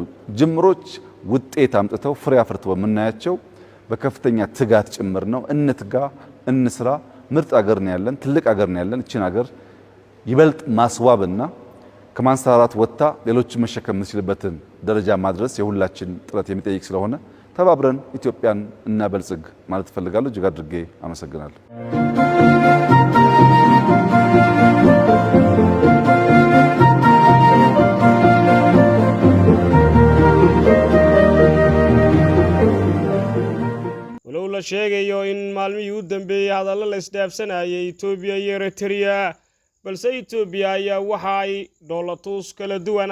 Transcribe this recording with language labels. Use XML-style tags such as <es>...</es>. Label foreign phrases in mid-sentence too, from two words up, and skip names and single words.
<am>ጅምሮች ውጤት አምጥተው ፍሬ አፍርተው የምናያቸው በከፍተኛ ትጋት ጭምር ነው። እንትጋ፣ እንስራ። ምርጥ ሀገር ነው ያለን፣ ትልቅ ሀገር ነው ያለን። እቺን ሀገር ይበልጥ ማስዋብና ከማንሰራራት ወጥታ ሌሎችን መሸከም የምንችልበትን ደረጃ ማድረስ የሁላችን ጥረት የሚጠይቅ ስለሆነ ተባብረን ኢትዮጵያን እናበልጽግ ማለት እፈልጋለሁ። እጅግ አድርጌ አመሰግናለሁ።</am> <so>walow la sheegayo in maalmihii u dambeeyay hadallo la isdhaafsanayay Itoobiya iyo Eritrea, balse Itoobiya ayaa waxa ay dhoolatus kala duwan</so>